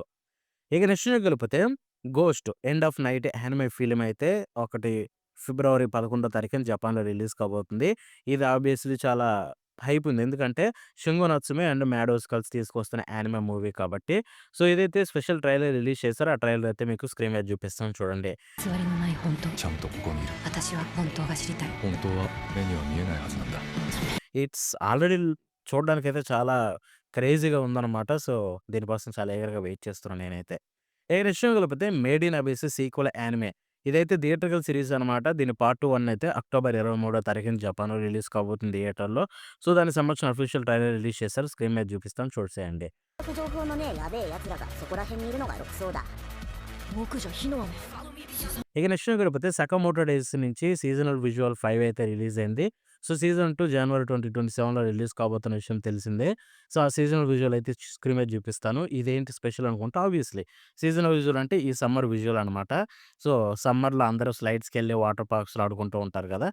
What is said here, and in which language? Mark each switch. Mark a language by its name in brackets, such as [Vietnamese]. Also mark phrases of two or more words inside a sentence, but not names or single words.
[Telugu] ఇక నెక్స్ట్ వెళ్ళిపోతే 'గోస్ట్ ఎండ్ ఆఫ్ నైట్' [English] anime film [Telugu] అయితే ఒకటి ఫిబ్రవరి 11వ తారీఖున జపాన్‌లో రిలీజ్ కాబోతుంది. ఇది ఆబ్వియస్‌లీ చాలా హైప్ ఉంది. ఎందుకంటే 'షింగో నత్సుమే' అండ్ 'మాడోస్' కలిసి తీసుకొస్తున్న [English] anime movie [Telugu] కాబట్టి. సో, ఇదైతే [English] special trailer release [Telugu] చేశారు. ఆ ట్రైలర్ అయితే మీకు స్క్రీన్ మీద చూపిస్తాను చూడండి. [Japanese] 偽りのない本当。ちゃんとここにいる。私は本当が知りたい。本当は目には見えないはずなんだ。 [English] it's already [Telugu] చూడడానికైతే చాలా క్రేజీగా ఉందనమాట. సో, దీనికోసం చాలా ఈగర్‌గా వెయిట్ చేస్తున్నాను నేనైతే. ఇక నెక్స్ట్ వెళ్ళిపోతే 'మేడ్ ఇన్ అబిస్' [English] sequel anime. [Telugu] ఇదైతే [English] theatrical series [Telugu] అనమాట. దీని పార్ట్ 1 అయితే అక్టోబర్ 23వ తారీఖున జపాన్‌లో రిలీజ్ కాబోతుంది థియేటర్‌లో. సో, దానికి సంబంధించిన [English] official trailer release [Telugu] చేశారు. స్క్రీన్ మీద చూపిస్తాను చూసేయండి. [Japanese] 情報のねやべえ奴らがそこら辺にいるのが6層だ。木女火の雨。 [Telugu] ఇక నెక్స్ట్ చూడకపోతే 'సకమోటో డేస్' నుంచి [English] seasonal visual [Telugu] 5 అయితే రిలీజ్ అయింది. సో, సీజన్ 2 జనవరి 2027లో రిలీజ్ కాబోతున్న విషయం తెలిసిందే. సో, ఆ [English] seasonal visual [Telugu] అయితే స్క్రీన్ మీద చూపిస్తాను. ఇదేంటి స్పెషల్ అనుకుంటే [English] obviously seasonal visual [Telugu] అంటే ఈ [English] summer visual [Telugu] అనమాట. సో, సమ్మర్‌లో అందరూ స్లైడ్స్‌కెళ్ళి [English] water parks [Telugu] ఆడుకుంటూ ఉంటారు కదా!